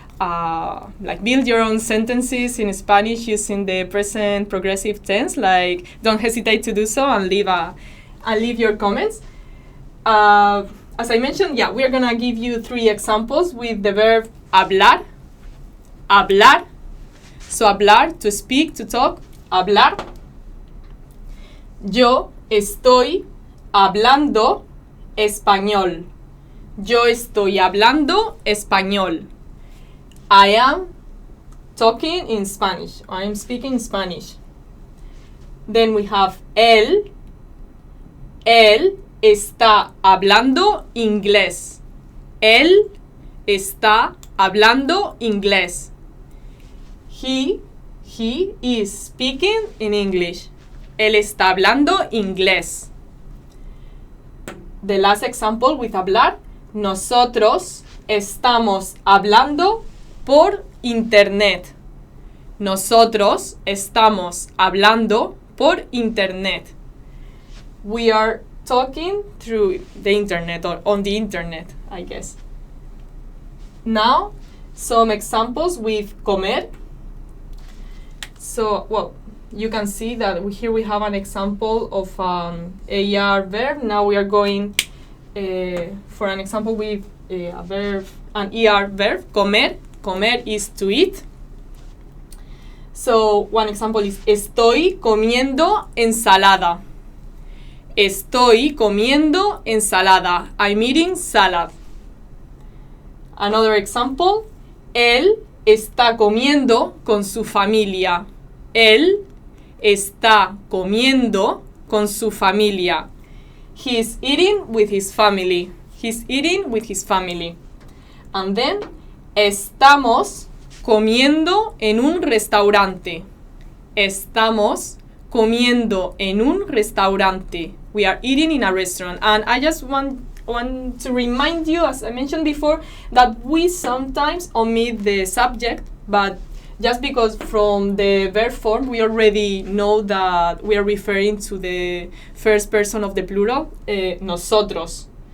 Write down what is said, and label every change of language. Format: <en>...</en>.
<en>like build your own sentences in Spanish using the present progressive tense, like don't hesitate to do so and leave your comments. As I mentioned, we're gonna give you 3 examples with the verb hablar. Hablar. So hablar, to speak, to talk.</en> <es>Hablar. Yo estoy hablando español. Yo estoy hablando español.</es> <en>I am talking in Spanish. I am speaking Spanish. Then we have él.</en> <es>Él está hablando inglés. Él está hablando inglés.</es> <en>He is speaking in English.</en> <es>Él está hablando inglés.</es> <en>The last example with hablar.</en> <es>Nosotros estamos hablando por internet. Nosotros estamos hablando por internet.</es> <en>We are talking through the internet or on the internet, I guess. Now, some examples with comer. So, well, you can see that here we have an example of an AR verb. Now we are going for an example with a verb, an ER verb, comer. Comer is to eat. So, one example is</en> <es>estoy comiendo ensalada. Estoy comiendo ensalada.</es> <en>I'm eating salad. Another example,</en> <es>él está comiendo con su familia. Él está comiendo con su familia.</es> <en>He's eating with his family. He's eating with his family. And then, estamos comiendo en un restaurante. Estamos comiendo en un restaurante. We are eating in a restaurant. And I just want to remind you, as I mentioned before, that we sometimes omit the subject, but just because from the verb form we already know that we are referring to the first person of the plural, nosotros.</en>